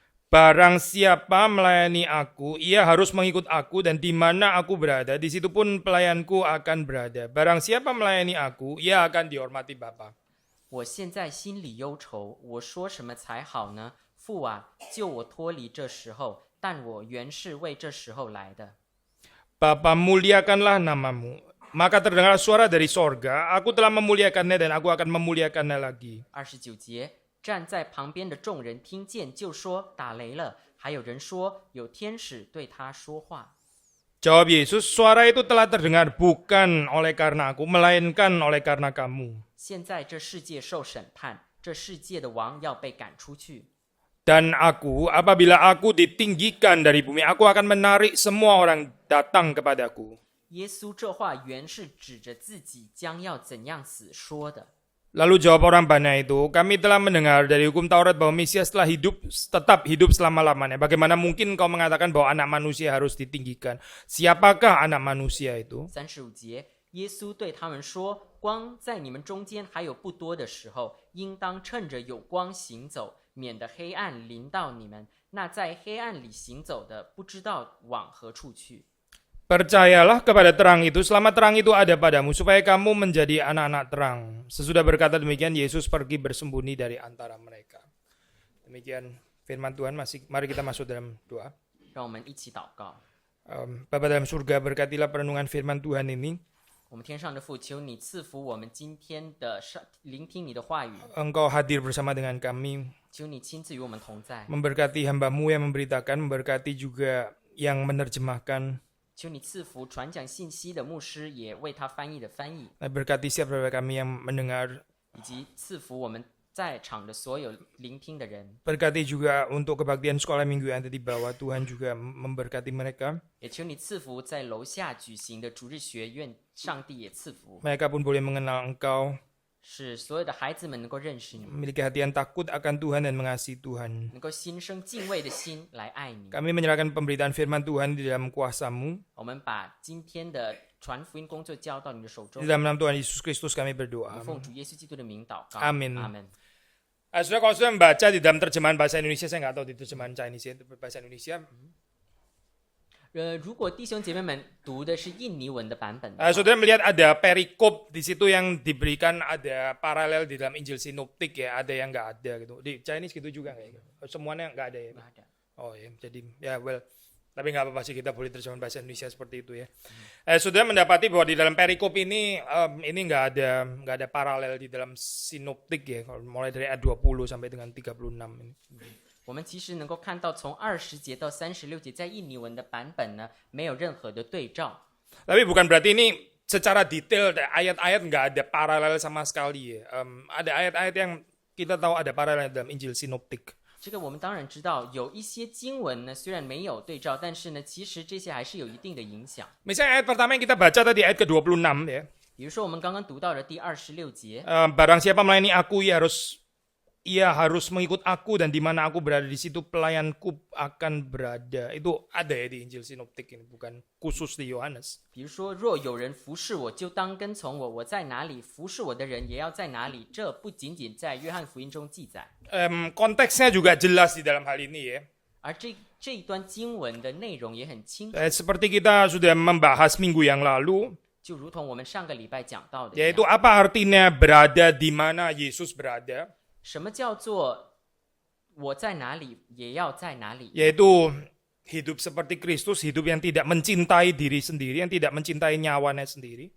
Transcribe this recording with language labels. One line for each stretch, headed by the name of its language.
Indonesian: Barang siapa melayani aku, ia harus mengikut aku, dan di mana aku berada, di situ pun pelayanku akan berada. Barang siapa melayani aku, ia akan dihormati Bapa.
Chinese: 我现在心里忧愁，我说什么才好呢？父啊，救我脱离这时候，但我原是为这时候来的。
Indonesian: Bapa, muliakanlah namamu. Maka terdengar suara dari sorga, aku telah memuliakannya dan aku akan memuliakannya lagi.
Chinese: 29节，站在旁边的众人听见，就说打雷了。还有人说有天使对他说话。
Indonesian: Jawab Yesus, suara itu telah terdengar bukan oleh karena aku, melainkan oleh karena kamu.
Chinese: 现在这世界受审判，这世界的王要被赶出去。
Indonesian: Dan aku, apabila aku ditinggikan dari bumi, aku akan menarik semua orang datang kepadaku.
Chinese: 耶稣这话原是指着自己将要怎样死说的。
Indonesian: Lalu jawab orang banyak itu, kami telah mendengar dari hukum Taurat bahwa Mesias telah tetap hidup selama-lamanya. Bagaimana mungkin kau mengatakan bahwa anak manusia harus ditinggikan? Siapakah anak manusia itu?
Chinese: 35节，耶稣对他们说：“光在你们中间还有不多的时候，应当趁着有光行走，免得黑暗临到你们。那在黑暗里行走的，不知道往何处去。”
Indonesian: Percayalah kepada terang itu selama terang itu ada padamu, supaya kamu menjadi anak-anak terang. Sesudah berkata demikian, Yesus pergi bersembunyi dari antara mereka. Demikian firman Tuhan. Mari kita masuk dalam doa.
Chinese: 让我们一起祷告。
Indonesian: Bapa dalam surga, berkatilah perenungan firman Tuhan ini.
Chinese: 我们天上的父，求你赐福我们今天的聆听你的话语，
Indonesian: Engkau hadir bersama dengan kami,
Chinese: 求你亲自与我们同在，
Indonesian: memberkati hamba-Mu yang memberitakan, memberkati juga yang menerjemahkan.
Chinese: 求你赐福传讲信息的牧师，也为他翻译的翻译，
Indonesian: Berkati siapa kami yang mendengar.
Chinese: 以及赐福我们在场的所有聆听的人。
Indonesian: Berkati juga untuk kebaktian sekolah minggu yang ada di bawah. Tuhan juga memberkati mereka.
Chinese: 也求你赐福在楼下举行的主日学院，上帝也赐福，
Indonesian: Mereka pun boleh mengenal Engkau,
Chinese: 使所有的孩子们能够认识你，
Indonesian: memiliki hati yang takut akan Tuhan dan mengasihi Tuhan.
Chinese: 能够心生敬畏的心来爱你。
Indonesian: Kami menyerahkan pemberitaan firman Tuhan di dalam kuasa-Mu.
Chinese: 我们把今天的传福音工作交到你的手中
Indonesian: Di，dalam nama Tuhan Yesus Kristus kami
Chinese: 我
Indonesian: berdoa.
Chinese: 们奉主耶稣基督的名祷告。
Indonesian: Amin
Chinese: 阿门。
Indonesian: Saudara, kalau sudah membaca di dalam terjemahan bahasa Indonesia, saya nggak tahu di terjemahan Chinese itu bahasa Indonesia.
Chinese: 如果弟兄姐妹们读的是印尼文的版本，
Indonesian: Saudara melihat ada perikop di situ yang diberikan, ada paralel di dalam Injil sinoptik ya, ada yang nggak ada gitu. Di Chinese gitu juga nggak ya? Semuanya nggak ada ya? Oh ya, jadi ya tapi nggak apa-apa sih, kita boleh terjemahan bahasa Indonesia seperti itu ya. Saudara mendapati bahwa di dalam perikop ini nggak ada paralel di dalam sinoptik ya, mulai dari ayat 20 sampai dengan 36 ini.
Chinese: 我们其实能够看到，从20节到36节，在印尼文的版本呢，没有任何的对照。
Indonesian: Tapi bukan berarti ini secara detail ayat-ayat nggak ada paralel sama sekali ya. Ada ayat-ayat yang kita tahu ada paralel dalam Injil sinoptik.
Chinese: 这个我们当然知道，有一些经文呢，虽然没有对照，但是呢，其实这些还是有一定的影响。
Indonesian: Misalnya ayat pertama yang kita baca tadi, ayat ke-26 ya.
Chinese: 比如说，我们刚刚读到的第26节，
Indonesian: Barang siapa melayani aku, ia harus mengikut aku, dan di mana aku berada di situ pelayanku akan berada. Itu ada ya di Injil sinoptik ini, bukan khusus di Yohanes.
Chinese: 比如说，若有人服侍我，就当跟从我；我在哪里，服侍我的人也要在哪里。这不仅仅在约翰福音中记载，
Indonesian: Konteksnya juga jelas di dalam hal ini ya.
Chinese: 而这一段经文的内容也很清楚，
Indonesian: Seperti kita sudah membahas minggu yang lalu,
Chinese: 就如同我们上个礼拜讲到的一
Indonesian: yaitu
Chinese: 样，
Indonesian: apa artinya berada di mana Yesus berada.
Chinese: 什么叫做我在哪里也要在哪里？
Indonesian: Yaitu hidup seperti Kristus, hidup yang tidak mencintai diri sendiri, yang tidak mencintai nyawanya sendiri.